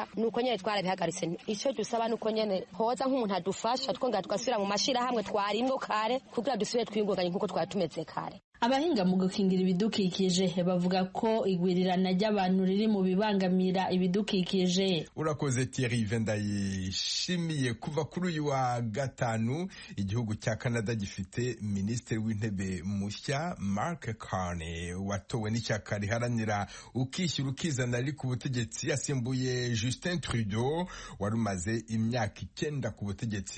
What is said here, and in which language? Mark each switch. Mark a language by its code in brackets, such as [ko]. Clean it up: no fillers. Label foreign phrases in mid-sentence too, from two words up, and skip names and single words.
[rn] Nuko nyene twarabihagaritse. Ico dusaba nuko nyene hoza nk'umuntu adufasha twongera tugasubira mu mashira hamwe twarimwo kare kugira dusubire twiyungunganye nkuko twatumeze kare. Abahinga mu gukingira ibidukikije bavuga ko igwirirana ry'abantu riri mu bibangamira ibidukikije. Urakoze Thierry Vendayishimiye. Kuva kuri uyu wa gatanu igihugu cya Canada gifite minisitiri w'intebe mushya Mark Carney watowe n'ishyaka riharanira ukishyura ukizana riri ku butegetsi, yasimbuye Justin Trudeau wari umaze imyaka 9 ku butegetsi.